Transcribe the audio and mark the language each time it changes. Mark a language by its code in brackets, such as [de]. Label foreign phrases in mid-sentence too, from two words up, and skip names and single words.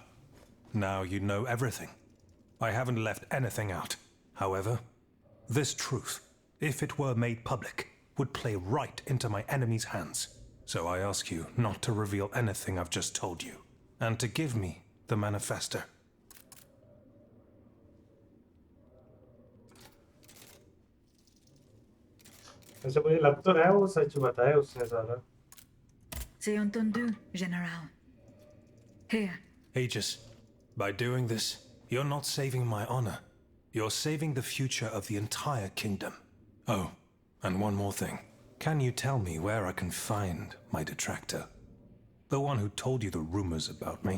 [en] Now you know everything. I haven't left anything out. However, this truth, if it were made public, would play right into my enemy's hands. So I ask you not to reveal anything I've just told you, and to give me the manifesto. [hi] ऐसे मुझे लग तो रहा है वो सच बताया उसने सारा. [fr] C'est entendu, [en] General. Here. Aegis, by doing this, you're not saving my honor. You're saving the future of the entire kingdom. Oh, and one more thing. Can you tell me where I can find my detractor? The one who told you the rumors about me?